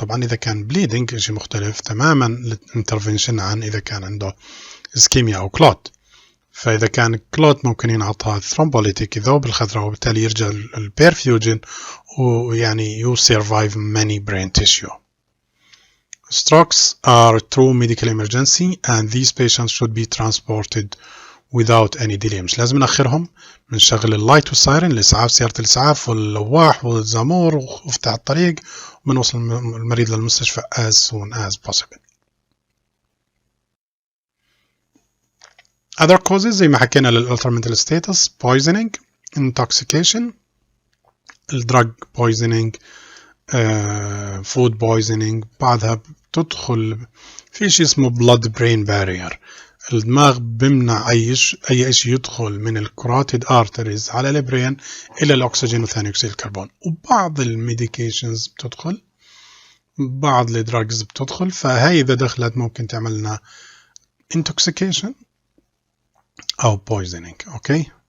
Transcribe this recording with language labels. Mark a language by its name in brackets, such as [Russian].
[Arabic] طبعا إذا كان bleeding شيء مختلف تماما الانترفنشن عن إذا كان عنده ischemia أو clot. فإذا كان clot ممكن ينعطى thrombolytic يذوب الخضراء وبالتالي يرجع البيرفيوجن ويعني [English] you survive many brain tissue. Strokes are true medical emergency and these patients should be transported without any delay. [Arabic] مش لازم نأخرهم، بنشغل اللايت والسايرن الإسعاف، سيارة الإسعاف واللواح والزامور وافتح الطريق وبنوصل المريض للمستشفى [English] as soon as possible. Other causes [Arabic] زي ما حكينا [English] للaltermental status: poisoning, intoxication, drug poisoning, food poisoning. [Arabic] بعدها بتدخل في شيء اسمه blood brain barrier. الدماغ بمنع أي شيء يدخل من الكراتيد arteries على البرين إلى الأكسجين وثاني أكسيد الكربون. وبعض الميديكيشنز بتدخل، بعض الدراجز بتدخل، فهي إذا دخلت ممكن تعمل لنا intoxication أو poisoning. أوكي.